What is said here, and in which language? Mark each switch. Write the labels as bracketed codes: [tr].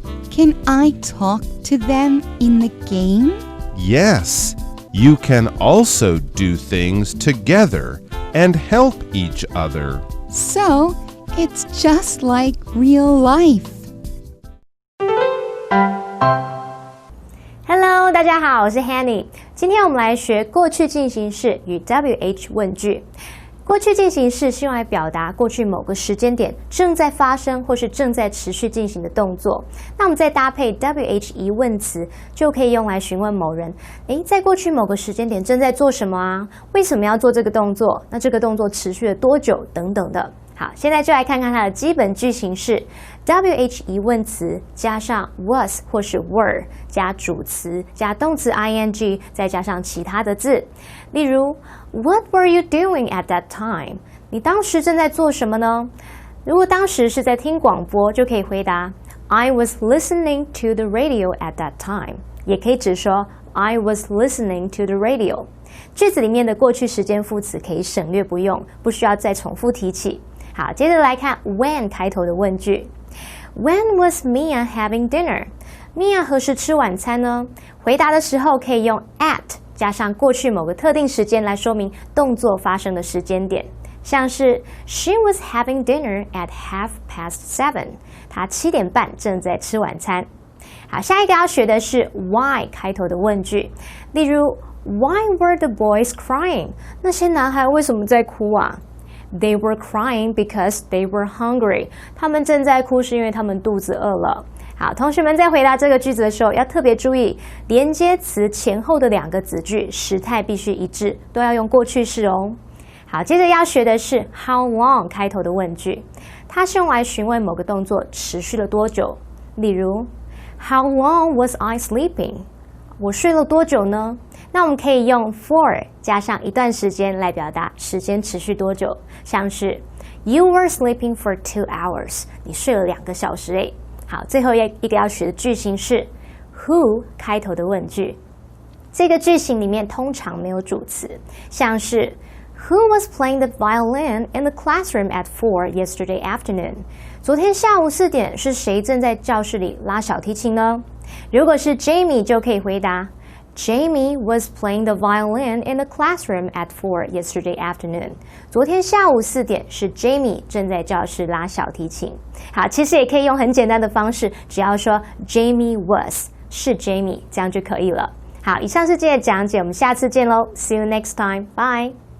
[en] Can I talk to them in the game? Yes, you can also do things together and help each other. So, it's just like real life. [zh] Hello， 大家好，我是 Hanny。今天我们来学过去进行式与 WH 问句。过去进行式是用来表达过去某个时间点正在发生或是正在持续进行的动作。那我们再搭配 WH 疑问词，就可以用来询问某人：在过去某个时间点正在做什么啊？为什么要做这个动作？那这个动作持续了多久？等等的。好，现在就来看看它的基本句型是 WH 疑问词加上 was 或是 were 加主词加动词 ing 再加上其他的字。例如 [en] What were you doing at that time？ [zh] 你当时正在做什么呢？如果当时是在听广播，就可以回答 [en] I was listening to the radio at that time， [zh] 也可以只说 [en] I was listening to the radio。 [zh] 句子里面的过去时间副词可以省略不用，不需要再重复提起。好，接着来看 when 开头的问句。 [en] When was Mia having dinner？ [zh] Mia 何时吃晚餐呢？回答的时候可以用 at 加上过去某个特定时间来说明动作发生的时间点，像是 [en] She was having dinner at 7:30。 [zh] 她7点半正在吃晚餐。好，下一个要学的是 why 开头的问句，例如 [en] Why were the boys crying？ [zh] 那些男孩为什么在哭啊？ [en] They were crying because they were hungry。 [zh] 他们正在哭是因为他们肚子饿了。好，同学们在回答这个句子的时候要特别注意，连接词前后的2个子句时态必须一致，都要用过去式哦。好，接着要学的是 how long 开头的问句，它是用来询问某个动作持续了多久。例如 How long was I sleeping？我睡了多久呢？那我们可以用 for 加上一段时间来表达时间持续多久，像是 [en] You were sleeping for 2 hours， [zh] 你睡了2个小时诶。好，最后一个要学的句型是 who 开头的问句，这个句型里面通常没有主词，像是 [en] Who was playing the violin in the classroom at 4 yesterday afternoon？ [zh] 昨天下午4点是谁正在教室里拉小提琴呢？如果是 Jamie 就可以回答 [en] Jamie was playing the violin in the classroom at 4 yesterday afternoon。 [zh] 昨天下午4点是 Jamie 正在教室拉小提琴。好，其实也可以用很简单的方式，只要说 Jamie was 是 Jamie， 这样就可以了。好，以上是今天的讲解，我们下次见喽 [en] See you next time， bye。